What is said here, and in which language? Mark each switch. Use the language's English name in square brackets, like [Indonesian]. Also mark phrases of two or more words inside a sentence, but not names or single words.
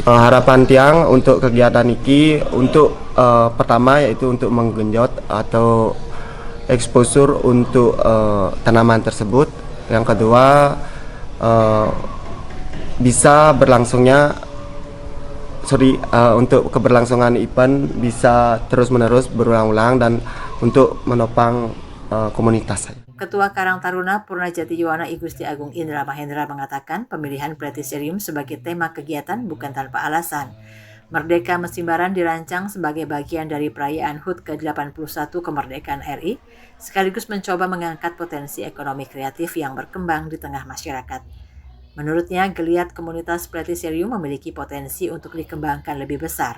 [Indonesian] Harapan Tiang untuk kegiatan ini untuk pertama yaitu untuk menggenjot atau exposure untuk tanaman tersebut. Yang kedua bisa berlangsungnya untuk keberlangsungan event bisa terus-menerus berulang-ulang dan untuk menopang komunitas. Ketua Karang Taruna Purnajati Yowana I Gusti Agung Indra Mahendra mengatakan pemilihan Platycerium sebagai tema kegiatan bukan tanpa alasan. Merdeka Mesimbaran dirancang sebagai bagian dari perayaan HUT ke-81 kemerdekaan RI, sekaligus mencoba mengangkat potensi ekonomi kreatif yang berkembang di tengah masyarakat. Menurutnya, geliat komunitas Platycerium memiliki potensi untuk dikembangkan lebih besar.